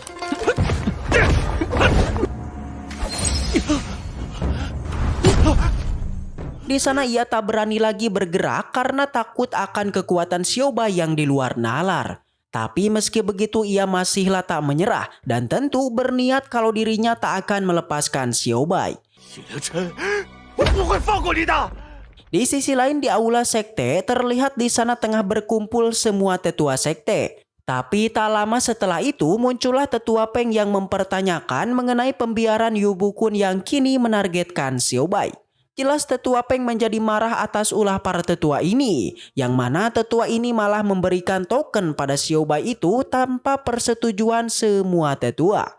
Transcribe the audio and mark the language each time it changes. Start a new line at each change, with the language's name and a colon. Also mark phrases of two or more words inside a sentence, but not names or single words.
Indonesian: Di sana ia tak berani lagi bergerak karena takut akan kekuatan Xiao Bai yang di luar nalar. Tapi meski begitu ia masihlah tak menyerah dan tentu berniat kalau dirinya tak akan melepaskan Xiao Bai.
Chinese: 叶凌晨，我不会放过你的。
Indonesian: Di sisi lain di aula sekte terlihat di sana tengah berkumpul semua tetua sekte. Tapi tak lama setelah itu muncullah tetua Peng yang mempertanyakan mengenai pembiaran Yu Bukun yang kini menargetkan Xiao Bai. Jelas tetua Peng menjadi marah atas ulah para tetua ini, yang mana tetua ini malah memberikan token pada Xiao Bai itu tanpa persetujuan semua tetua.